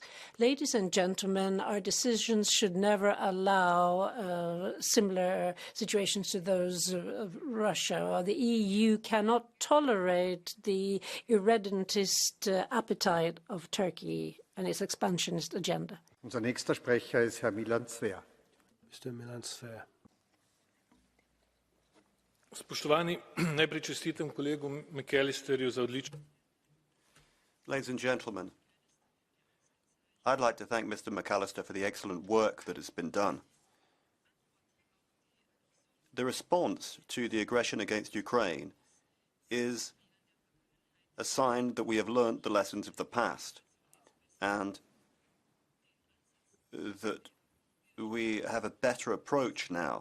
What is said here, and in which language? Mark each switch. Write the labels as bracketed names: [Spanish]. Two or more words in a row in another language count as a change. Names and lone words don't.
[English] Ladies and gentlemen, our decisions should never allow similar situations to those of Russia. The EU cannot tolerate the irredentist appetite of Turkey and its expansionist agenda. [German] Unser nächster Sprecher ist Herr Milan Zver. [English] Mr. Milan Zver. [Slovenian] Spoštovani, najprej čestitam kolegu McAllisterju za odlično. [English] Ladies and gentlemen, I'd like to thank Mr. McAllister for the excellent work that has been done. The response to the aggression against Ukraine is a sign that we have learnt the lessons of the past and that we have a better approach now.